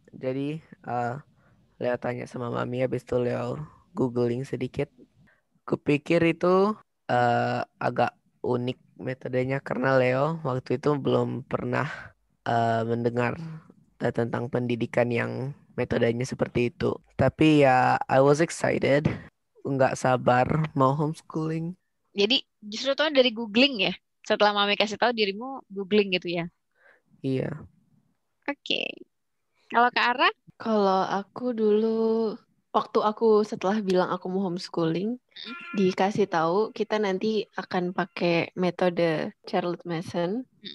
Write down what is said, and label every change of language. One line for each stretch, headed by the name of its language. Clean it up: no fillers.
Indonesian: Jadi Leo tanya sama mami, habis itu Leo googling sedikit. Kupikir itu agak unik metodenya karena Leo waktu itu belum pernah mendengar fakta tentang pendidikan yang metodenya seperti itu. Tapi ya,
English: I was excited.
Indonesian: Nggak sabar mau homeschooling. Jadi justru tuh dari googling ya. Setelah mami kasih tahu dirimu googling gitu ya. Iya. Oke. Kalau Kak Ara? Kalau aku dulu, waktu aku setelah bilang aku mau homeschooling, dikasih tahu kita nanti akan pakai metode Charlotte Mason.